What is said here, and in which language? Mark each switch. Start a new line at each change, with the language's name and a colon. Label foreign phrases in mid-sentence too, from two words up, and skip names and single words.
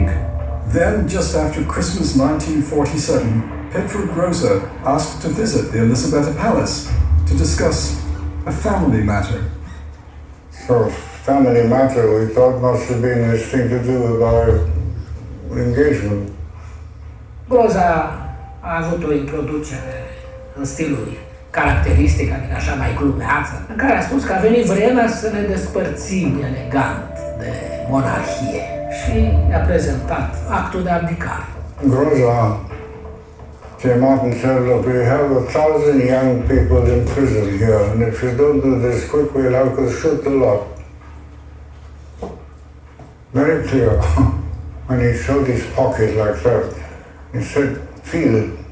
English: Then, just after Christmas 1947, Petru Groza asked to visit the Elisabetta Palace to discuss a family matter. So, family matter, we thought must have been this thing to do with our engagement.
Romanian: Groza a avut o introducere în stilul caracteristic, adică așa mai glumeață, în care a spus că a venit vremea să ne despărțim elegant de monarhie și ne-a prezentat actul de abdicare.
English: Groza came out and said, look, we have 1,000 young people in prison here, and if you don't do this quick, we'll have to shoot the lot. Very clear. When he showed his pocket like that, he said, feel it.